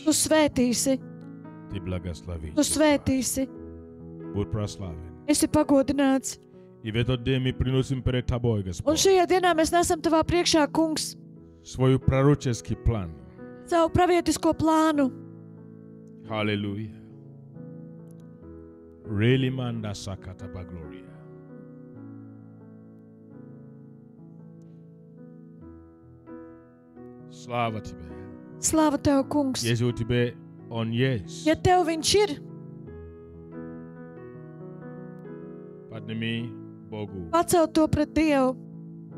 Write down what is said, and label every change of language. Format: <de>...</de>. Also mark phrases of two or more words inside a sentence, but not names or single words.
<lv>Tu svētīsi,</lv> <ru>Ты благословишь.</ru> <lv>Tu svētīsi,</lv> <ru>Будь прославлен.</ru> <lv>esi pagodināts.</lv> <ru>И в этот день мы приносим перед Тобой,</ru> <lv>Un</lv> <ru>Господь,</ru> <lv>šajā dienā mēs nesam Tavā priekšā, kungs,</lv> <ru>свой пророческий план.</ru> <lv>savu pravietisko plānu. Hallelujah. Really manda sakata bagloria.</lv> <ru>Слава Тебе.</ru> <lv>Slāva Tev, kungs.</lv> <ru>Если у Тебя Он есть,</ru> <lv>Ja Tev viņš ir,</lv> <ru>подними Богу</ru> <lv>pacelt to pret Dievu</lv>